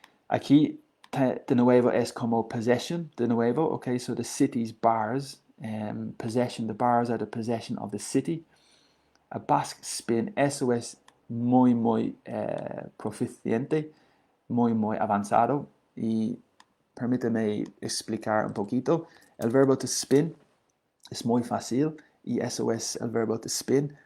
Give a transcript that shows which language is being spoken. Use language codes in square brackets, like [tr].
[es] Aquí, de nuevo, es como possession, de nuevo. [en] Okay, so the city's bars, possession, the bars are the possession of the city. A Basque spin, [es] eso es muy proficiente, muy avanzado. Y permíteme explicar un poquito. El verbo to spin es muy fácil y eso es el verbo to spin.